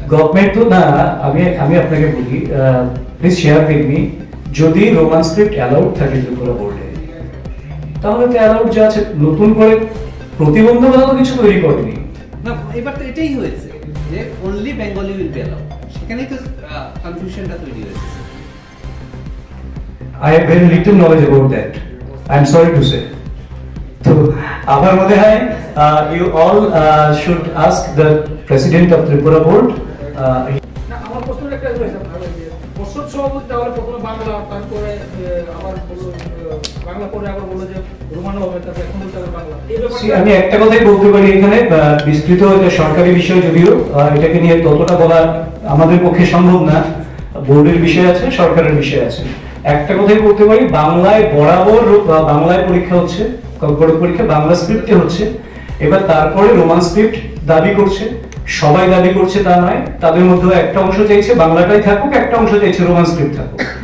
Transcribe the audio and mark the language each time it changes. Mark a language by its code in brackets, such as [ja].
[bn] Government তো না আমি আপনাকে বলি [en] please share with me [bn] যদি রোমান স্ক্রিপ্ট অ্যালাউড থাকে ত্রিপুরা বোর্ডে তাহলে তো অ্যালাউড যা আছে নতুন করে প্রতিবন্ধকতা তো কিছু তৈরি করেনি না এবার তো এটাই হয়েছে যে [en] only Bengali will be allowed [bn] সেখানেই তো কনফিউশনটা তৈরি হয়েছে [en] I have very little knowledge about that. I am sorry to say. So, [bn] আমার মনে হয় [en] you all should ask the president of Tripura board. [bn] না আমার প্রশ্ন একটা রয়েছে পর্ষদ সভাপতি তাহলে প্রথমে বাংলা তারপরে আবার বাংলা পরে আবার বললো যে রোমানো হবে তারপরে এখন বলতে হবে বাংলা এই ব্যাপারে আমি একটা কথাই বলতে পারি এখানে বিস্তৃত এটা সরকারি বিষয় যদিও এটাকে নিয়ে ততটা বলা আমাদের পক্ষে সম্ভব না বোর্ডের বিষয় আছে সরকারের বিষয় আছে একটা কথাই বলতে পারি বাংলায় বরাবর বাংলায় পরীক্ষা হচ্ছে বোর্ড পরীক্ষা বাংলা স্ক্রিপ্টে হচ্ছে এবার তারপরে রোমান স্ক্রিপ্ট দাবি করছে সবাই দাবি করছে তা নয় তাদের মধ্যে একটা অংশ চাইছে বাংলাটাই থাকুক একটা অংশ চাইছে রোমান স্ক্রিপ্ট থাকুক